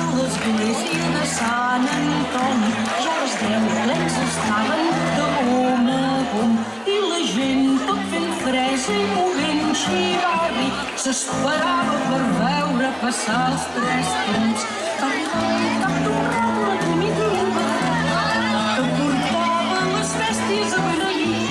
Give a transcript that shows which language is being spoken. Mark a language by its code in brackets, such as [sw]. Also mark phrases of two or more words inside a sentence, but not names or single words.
[ca] l'església de Sant Antoni. Ja a les 10 plens estaven de bom a bom i la gent tot fent fresa i movent xivarri s'esperava per veure passar els 3 toms. Va arribar el cap d'un rat una comitiva que portava les bèsties a beneir.